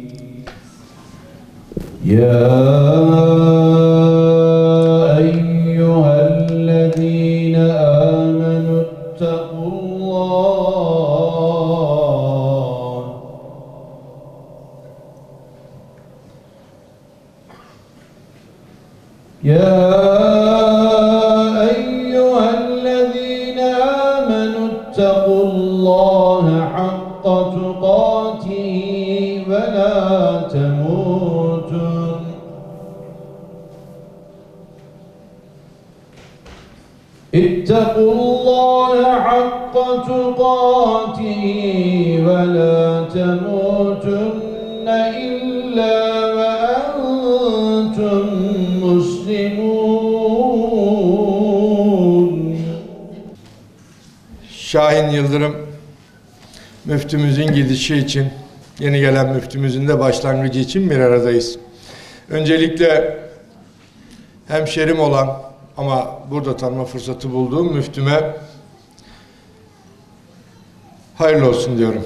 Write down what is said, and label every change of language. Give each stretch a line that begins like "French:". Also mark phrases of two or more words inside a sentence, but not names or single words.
Arabic: يا أيها الذين آمنوا اتقوا الله. Ya اتقوا الله حق تقاته ولا تموتن اتقوا الله حق تقاته ولا تموتن إلا وأنتم مسلمون.
Turkish: Şahin Yıldırım müftümüzün gidişi için, yeni gelen müftümüzün de başlangıcı için bir aradayız. Öncelikle hemşerim olan ama burada tanıma fırsatı bulduğum müftüme hayırlı olsun diyorum.